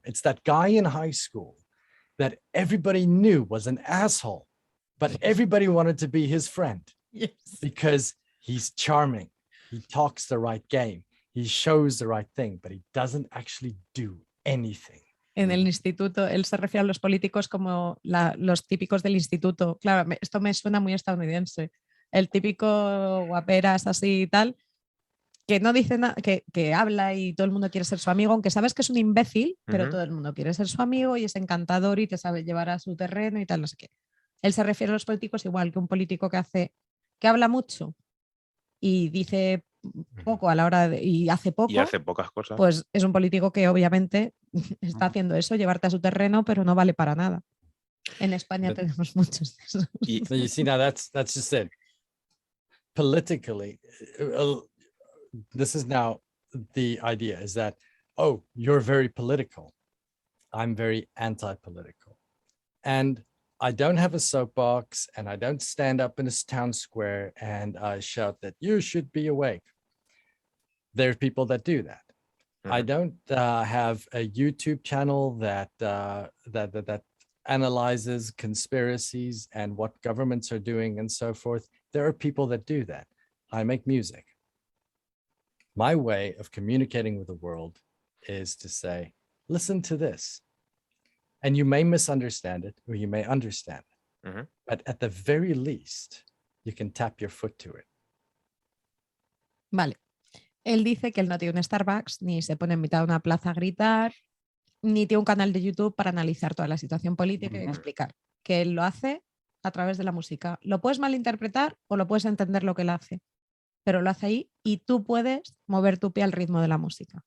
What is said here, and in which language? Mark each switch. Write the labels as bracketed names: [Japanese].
[English] It's that guy in high school that everybody knew was an asshole, but everybody wanted to be his friend. Yes. Because he's charming. He talks the right game. He shows the right thing, but he doesn't actually do anything. [Spanish] En el instituto, él se refiere a los políticos como los típicos del instituto. Claro, esto me suena muy estadounidense. El típico guaperas así y tal, que no dice nada, que habla y todo el mundo quiere ser su amigo, aunque sabes que es un imbécil, pero todo el mundo quiere ser su amigo y es encantador y te sabe llevar a su terreno y tal, no sé qué. Él se refiere a los políticos igual que un político que habla mucho y dice poco a la hora y hace poco. Y hace pocas cosas. Pues es un político que obviamente está haciendo eso, llevarte a su terreno, pero no vale para nada. En España tenemos muchos de esos. [English] So you see, now that's just it. Politically, this is now the idea, is that, oh, you're very political. I'm very anti-political. And I don't have a soapbox, and I don't stand up in a town square and I shout that you should be awake. There are people that do that. I don't have a YouTube channel that analyzes conspiracies and what governments are doing and so forth. There are people that do that. I make music. My way of communicating with the world is to say, listen to this. And you may misunderstand it or you may understand it. But at the very least, you can tap your foot to it. [Spanish] Vale. Él dice que él no tiene un Starbucks, ni se pone en mitad de una plaza a gritar, ni tiene un canal de YouTube para analizar toda la situación política y explicar. Que él lo hace a través de la música. Lo puedes malinterpretar o lo puedes entender lo que él hace, pero lo hace ahí y tú puedes mover tu pie al ritmo de la música.